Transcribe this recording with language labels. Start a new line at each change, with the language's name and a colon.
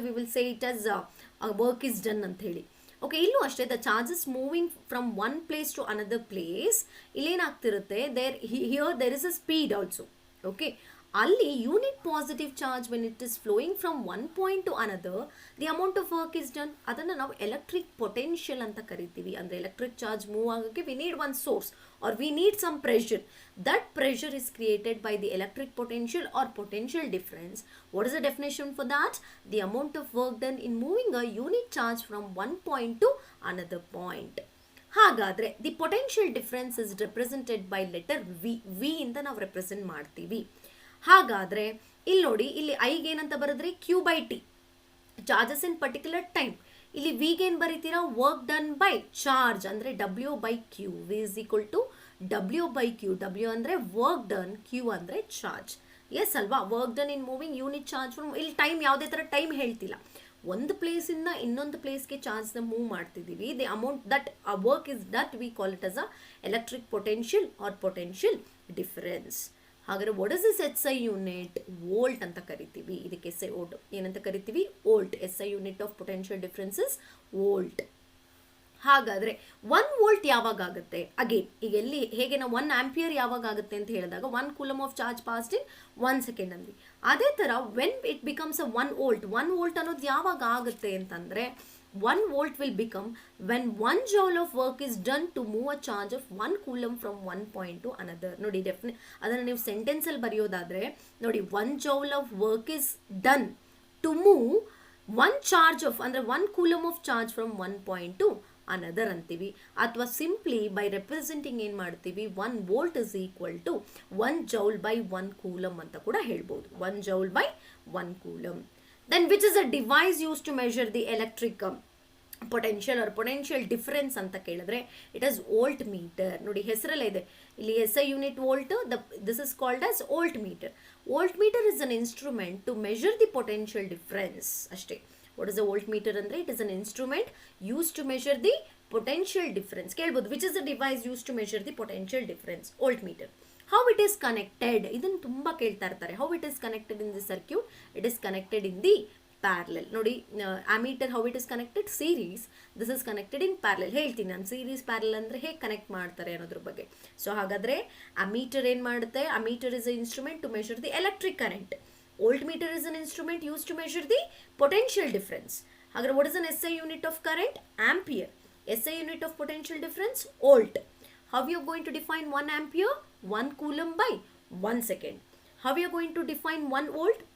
English: We will say it as work is done ಅಂತ ಹೇಳಿ. Okay,
Kannada: ಇಲ್ಲೂ ಅಷ್ಟೇ,
English: the charges moving from one place to another place,
Kannada: ಇಲ್ಲೇನಾಗ್ತಿರುತ್ತೆ,
English: Here there is a speed also. Okay, ಅಲ್ಲಿ unit positive charge when it is flowing from one point to another, the amount of work is done.
Kannada: ಅದನ್ನು ನಾವು electric potential ಅಂತ ಕರಿತೀವಿ. ಅಂದರೆ electric charge move ಆಗೋಕ್ಕೆ
English: We need one source or we need some pressure. That pressure is created by the electric potential or potential difference. What is the definition for that? The amount of work done in moving a unit charge from one point to another point. ಹಾಗಾದರೆ the potential difference is represented by letter V
Kannada: ಇಂದ ನಾವು represent ಮಾಡ್ತೀವಿ. ಹಾಗಾದರೆ ಇಲ್ಲಿ ನೋಡಿ, ಇಲ್ಲಿ ಐಗೆ ಏನಂತ ಬರೆದ್ರಿ, Q by T, charges in particular time. ಇಲ್ಲಿ ವಿಗೆ ಏನು ಬರೀತೀರಾ, ವರ್ಕ್ ಡನ್ ಬೈ ಚಾರ್ಜ್ ಅಂದರೆ W by Q.
English: V is equal to W by Q. W ಅಂದರೆ work done, Q ಅಂದರೆ charge. Yes ಅಲ್ವಾ?
Kannada: Work done in moving unit charge from, ಇಲ್ಲಿ time ಯಾವುದೇ ಥರ time ಹೇಳ್ತಿಲ್ಲ, ಒಂದು ಪ್ಲೇಸಿಂದ ಇನ್ನೊಂದು ಪ್ಲೇಸ್ಗೆ ಚಾರ್ಜ್ನ ಮೂವ್ ಮಾಡ್ತಿದ್ದೀವಿ.
English: The amount that work is that we call it as a electric potential or potential difference. ಹಾಗಾದರೆ what is this S I unit?
Kannada: Volt ಅಂತ ಕರಿತೀವಿ. ಇದಕ್ಕೆ ಎಸ್ ಐ ಓಟ್ ಏನಂತ ಕರಿತೀವಿ? Volt.
English: S I unit of potential differences volt.
Kannada: ಹಾಗಾದರೆ 1 volt ಯಾವಾಗ ಆಗುತ್ತೆ? Again ಈಗ ಎಲ್ಲಿ ಹೇಗೆ ನಾವು 1 ಆಂಪಿಯರ್ ಯಾವಾಗ ಆಗುತ್ತೆ ಅಂತ ಹೇಳಿದಾಗ 1 coulomb of charge passed in 1 second ಅಂದ್ವಿ.
English: ಅದೇ ಥರ when it becomes a
Kannada: 1 volt, 1 volt ಅನ್ನೋದು ಯಾವಾಗ ಆಗುತ್ತೆ ಅಂತಂದರೆ
English: 1 volt will become when 1 joule of work is done to move a charge of 1 coulomb from one point to another.
Kannada: ನೋಡಿ ಅದನ್ನು ನೀವು ಸೆಂಟೆನ್ಸಲ್ಲಿ ಬರೆಯೋದಾದರೆ ನೋಡಿ,
English: 1 joule of work is done to move 1 charge of ಅಂದರೆ 1 coulomb of charge from one point to another ಅಂತೀವಿ. ಅಥವಾ simply by representing ಏನು ಮಾಡ್ತೀವಿ, 1 volt is equal to 1 joule by 1 coulomb
Kannada: ಅಂತ ಕೂಡ ಹೇಳ್ಬೋದು.
English: 1 joule by 1 coulomb. Then which is a device used to measure the electric potential or potential difference ಅಂತ ಕೇಳಿದ್ರೆ it is voltmeter.
Kannada: ನೋಡಿ ಹೆಸರಲ್ಲೇ ಇದೆ ಇಲ್ಲಿ
English: SI unit volt, this is called as voltmeter. Voltmeter is an instrument to measure the potential difference ಅಷ್ಟೇ. What is a voltmeter ಅಂದರೆ it is an instrument used to measure the potential difference. ಕೇಳ್ಬೋದು which is the device used to measure the potential difference? Voltmeter. How it is connected?
Kannada: ಇದನ್ನು ತುಂಬ ಕೇಳ್ತಾ ಇರ್ತಾರೆ.
English: How it is connected in the circuit? It is connected in the parallel. ನೋಡಿ ammeter how it is connected series, this is connected in parallel.
Kannada: ಹೇಳ್ತೀನಿ ನಾನು series parallel ಅಂದರೆ ಹೇಗೆ connect ಮಾಡ್ತಾರೆ ಅನ್ನೋದ್ರ ಬಗ್ಗೆ. ಸೊ ಹಾಗಾದರೆ ಅಮೀಟರ್ ಏನು ಮಾಡುತ್ತೆ,
English: Ammeter is a instrument to measure the electric current. Voltmeter is an instrument use to measure the potential difference. ಹಾಗಾದ್ರೆ what is an SI unit of current? Ampere. SI unit of potential difference? Volt. How you are going to define 1 ampere? 1 coulomb by 1 second. How you are going to define 1 volt?